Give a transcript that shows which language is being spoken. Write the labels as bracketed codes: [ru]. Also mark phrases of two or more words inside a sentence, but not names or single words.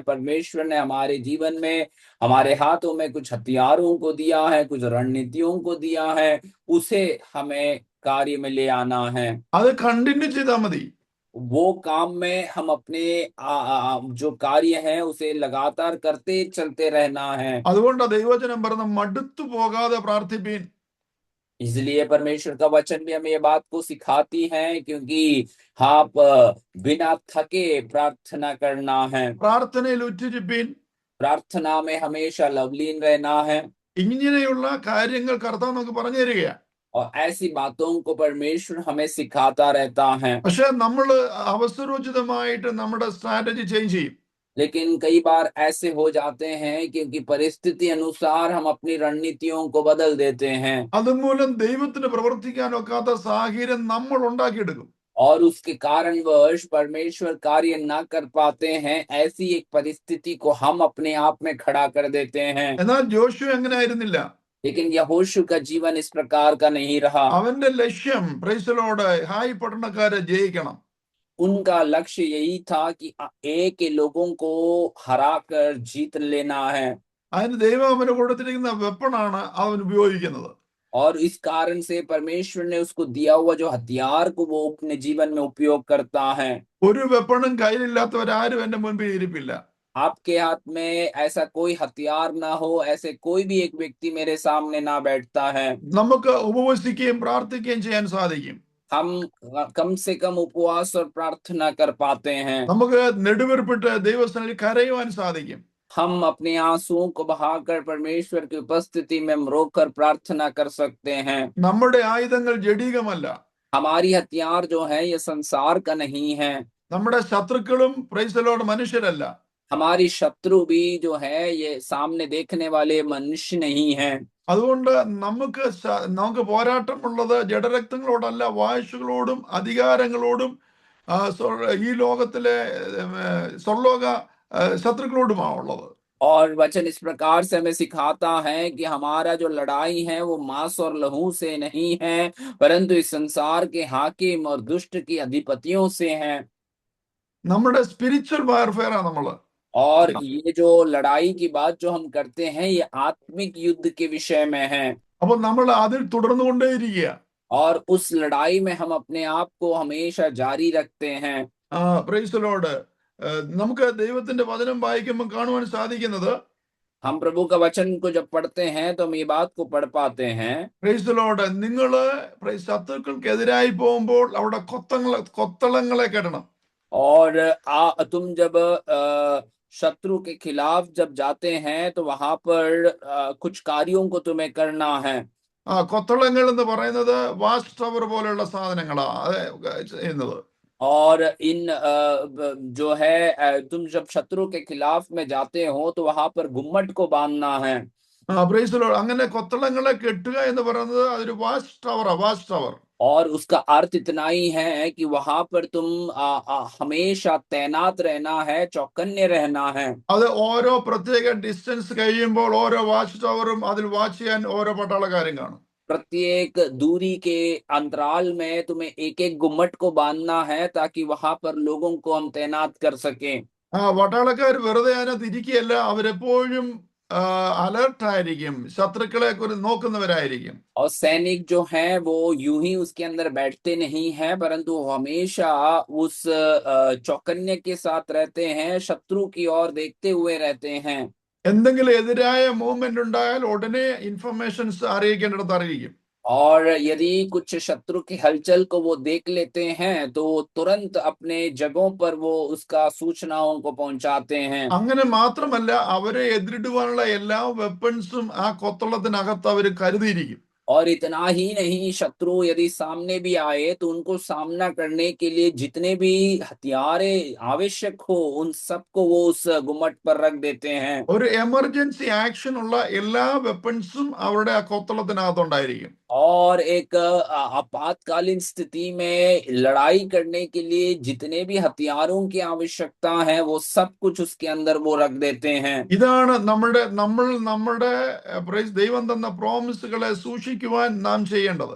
[hi] परमेश्वर ने हमारे जीवन में, हमारे हाथों में कुछ हथियारों को दिया है, कुछ रणनीतियों को दिया है, उसे हमें कार्य में ले आना है। [ml] അത് കണ്ടിന്യൂ ചെയ്താൽ മതി. [hi] वो काम में हम अपने जो कार्य है उसे लगातार करते चलते रहना है। [ml] അതുകൊണ്ടാണ് ദൈവവചനം പറഞ്ഞ മടുത്തു പോകാതെ പ്രാർത്ഥിപ്പീൻ. [hi] इसलिए परमेश्वर का वचन भी हमें ये बात को सिखाती है, क्योंकि आप बिना थके प्रार्थना करना है, [ml] പ്രാർത്ഥനയിൽ ഉറ്റിരിപ്പീൻ. [hi] प्रार्थना में हमेशा लवलीन रहना है। [ml] ഇങ്ങനെയുള്ള കാര്യങ്ങൾ കർത്താവ് നമുക്ക് പറഞ്ഞു തരികയാണ്. [hi] और ऐसी बातों को परमेश्वर हमें सिखाता रहता है। [ml] പക്ഷെ നമ്മൾ അവസരോചിതമായിട്ട് നമ്മുടെ [en] strategy change [ml] ചെയ്യും. [hi] लेकिन कई बार ऐसे हो जाते हैं क्योंकि परिस्थिति अनुसार हम अपनी रणनीतियों को बदल देते हैं, [ml] അതുമൂലം ദൈവത്തിന് പ്രവർത്തിക്കാൻ ഒക്കാത്ത സാഹചര്യം നമ്മൾ ഉണ്ടാക്കിയെടുക്കും. [hi] और उसके कारणवश परमेश्वर कार्य ना कर पाते हैं। ऐसी एक परिस्थिति को हम अपने आप में खड़ा कर देते हैं। [ml] എന്നാൽ ജോഷു എങ്ങനെ ആയിരുന്നില്ല. [hi] लेकिन यहोशू का जीवन इस प्रकार का नहीं रहा। [ml] അവന്റെ ലക്ഷ്യം പ്രൈസലോട് ഹായ് പട്ടണക്കാരെ ജയിക്കണം. [hi] उनका लक्ष्य यही था कि एक के लोगों को हरा कर जीत लेना है, [ml] അതിന് ദൈവം അവന് കൊടുത്തിരിക്കുന്ന വെപ്പണാണ് അവൻ ഉപയോഗിക്കുന്നത്. [hi] और इस कारण से परमेश्वर ने उसको दिया हुआ जो हथियार को वो अपने जीवन में उपयोग करता है। [ml] ഒരു വെപ്പണും കയ്യിലില്ലാത്തവരാരും എന്റെ മുൻപിൽ ഇരിപ്പില്ല. [hi] आपके हाथ में ऐसा कोई हथियार ना हो, ऐसे कोई भी एक व्यक्ति मेरे सामने ना बैठता है। [ml] നമുക്ക് ഉപവസിക്കുകയും പ്രാർത്ഥിക്കുകയും ചെയ്യാൻ സാധിക്കും. [hi] हम कम से कम उपवास और प्रार्थना कर पाते हैं। [ml] നമുക്ക് നെടുവീർപ്പിട്ട് ദൈവസന്നിധിയിൽ കരയുവാൻ സാധിക്കും. [hi] हम अपने आंसुओं को बहाकर परमेश्वर की उपस्थिति में रोकर प्रार्थना कर सकते हैं। [ml] നമ്മുടെ ആയുധങ്ങൾ ജഡികമല്ല. [hi] हमारी हथियार जो है ये संसार का नहीं है। [ml] നമ്മുടെ ശത്രുക്കളും പ്രൈസലോട് മനുഷ്യരല്ല. [hi] हमारी शत्रु भी जो है ये सामने देखने वाले मनुष्य नहीं है। [ml] അതുകൊണ്ട് നമുക്ക് പോരാട്ടമുള്ളത് ജഡരക്തങ്ങളോടല്ല, വാഴ്ചകളോടും അധികാരങ്ങളോടും ഈ ലോകത്തിലെ സ്വർലോക ശത്രുക്കളോടുമാണ് ഉള്ളത്. [hi] और वचन इस प्रकार से हमें सिखाता है कि हमारा जो लड़ाई है वो मांस और लहू से नहीं है, परंतु इस संसार के हाकिम और दुष्ट की अधिपतियों से है। [ml] നമ്മുടെ [en] spiritual warfare [ml] ആണ് നമ്മള്. [hi] और ये जो लड़ाई की बात जो हम करते हैं ये आत्मिक युद्ध के विषय में है। [ml] അപ്പൊ നമ്മൾ അതിൽ തുടർന്നുകൊണ്ടേയിരിക്കുക. [hi] और उस लड़ाई में हम अपने आप को हमेशा जारी रखते हैं। [ml] പ്രൈസലോട് നമുക്ക് ദൈവത്തിന്റെ വചനം വായിക്കുമ്പോൾ കാണുവാൻ സാധിക്കുന്നത്, [hi] हम प्रभु का वचन को जब पढ़ते हैं तो हम ये बात को पढ़ पाते हैं। [ml] പ്രൈസലോട് നിങ്ങള് ശത്രുക്കൾക്കെതിരായി പോകുമ്പോൾ അവിടെ കൊത്തളങ്ങളെ കെട്ടണം. [hi] और तुम जब शत्रु के खिलाफ जब जाते हैं तो वहां पर कुछ कार्यों को तुम्हें करना है। [ml] കൊത്തളങ്ങൾ എന്ന് പറയുന്നത് [en] watch tower [ml] പോലെയുള്ള സാധനങ്ങളാ ചെയ്യുന്നത്. [hi] और इन जो है तुम जब शत्रु के खिलाफ में जाते हो तो वहां पर गुम्मट को बांधना है। [ml] പ്രൈസലോട് അങ്ങനെ കൊത്തളങ്ങളെ കെട്ടുക എന്ന് പറയുന്നത് അതൊരു [en] watch tower, watch tower. [hi] और उसका अर्थ इतना ही है कि वहां पर तुम हमेशा तैनात रहना है, चौकन्ने रहना है। [ml] അത് ഓരോ പ്രത്യേക ഡിസ്റ്റൻസ് കഴിയുമ്പോൾ ഓരോ [en] watch tower [ml] അതിൽ വാച്ച് ചെയ്യാൻ ഓരോ പട്ടാളക്കാരും കാണും. [hi] प्रत्येक दूरी के अंतराल में तुम्हें एक एक गुम्मट को बांधना है ताकि वहां पर लोगों को हम तैनात कर सकें। [ml] പട്ടാളക്കാർ വെറുതെ അതിനകത്ത് ഇരിക്കുകയല്ല, അവരെപ്പോഴും അലർട്ട് ആയിരിക്കും, ശത്രുക്കളെ കുറിച്ച് നോക്കുന്നവരായിരിക്കും. [hi] और सैनिक जो हैं वो यूं ही उसके अंदर बैठते नहीं हैं, परंतु वो हमेशा उस चौकन्ने के साथ रहते हैं, शत्रु की ओर देखते हुए रहते हैं। [ml] എന്തെങ്കിലും എതിരായ മൂവ്മെന്റ് ഉണ്ടായാൽ ഉടനെ ഇൻഫർമേഷൻസ് അറിയിക്കേണ്ടിടത്ത് അറിയിക്കും. [hi] और यदि कुछ शत्रु की हलचल को वो देख लेते हैं तो वो तुरंत अपने जगहों पर वो उसका सूचनाओं को पहुंचाते हैं। [ml] അങ്ങനെ മാത്രമല്ല, അവരെ എതിരിടുവാനുള്ള എല്ലാ വെപ്പൺസും ആ കൊത്തളത്തിനകത്ത് അവർ കരുതിയിരിക്കും. [hi] और इतना ही नहीं, शत्रु यदि सामने भी आए तो उनको सामना करने के लिए जितने भी हथियारे आवश्यक हो उन सबको वो उस गुम्मट पर रख देते हैं। [ml] ഒരു [en] emergency action [ml] ഉള്ള എല്ലാ വെപ്പൺസും അവരുടെ ആ കൊത്തളത്തിനകത്തുണ്ടായിരിക്കും. [hi] और एक आपातकालीन स्थिति में लड़ाई करने के लिए जितने भी हथियारों की आवश्यकता है वो सब कुछ उसके अंदर वो रख देते हैं। [ml] ഇതാണ് നമ്മുടെ ദൈവം തന്ന പ്രോമിസുകളെ സൂക്ഷിക്കുവാൻ നാം ചെയ്യേണ്ടത്.